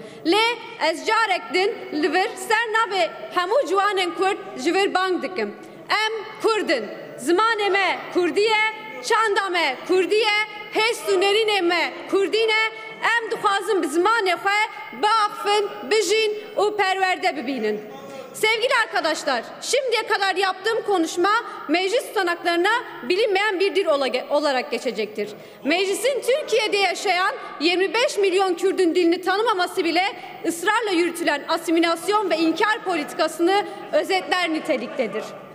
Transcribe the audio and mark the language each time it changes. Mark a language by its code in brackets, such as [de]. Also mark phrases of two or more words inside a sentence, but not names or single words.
[ku] Lê ez carek din li vir ser navê hemû ciwanên Kurd ji vir bang dikim. Em Kurdin. Zimanê me Kurdî ye, çanda me Kurdî ye, hêst û nêrînê me Kurdî ne, em dixwazin bi zimanê xwe biaxivin, bijîn û perwerde bibînin. [tr] Sevgili arkadaşlar, şimdiye kadar yaptığım konuşma meclis tutanaklarına bilinmeyen bir dil olarak geçecektir. Meclisin Türkiye'de yaşayan 25 milyon Kürdün dilini tanımaması bile ısrarla yürütülen asimilasyon ve inkar politikasını özetler niteliktedir.